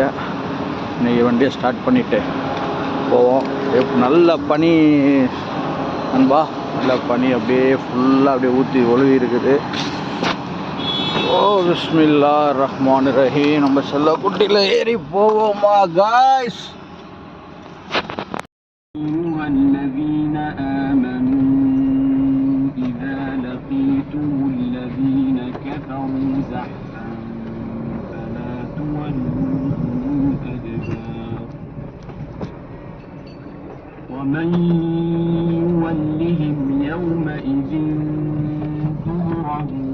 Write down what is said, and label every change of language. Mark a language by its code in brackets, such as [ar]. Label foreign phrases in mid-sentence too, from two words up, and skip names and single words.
[ta] இன்றைக்கி வண்டியை ஸ்டார்ட் பண்ணிவிட்டு போவோம். நல்ல பனி நண்பா, நல்ல பனி அப்படியே ஃபுல்லாக அப்படியே ஊற்றி ஒழுவி இருக்குது. [ar] أو بسم الله رحمن رحيم. [ta] நம்ம செல்ல குட்டியில் ஏறி போவோமா காய்ஸ். [ar] الذين آمنوا إذا لقيتم الذين كفروا زحفا فلا تولوهم الأدبار ومن يولهم يومئذ دبره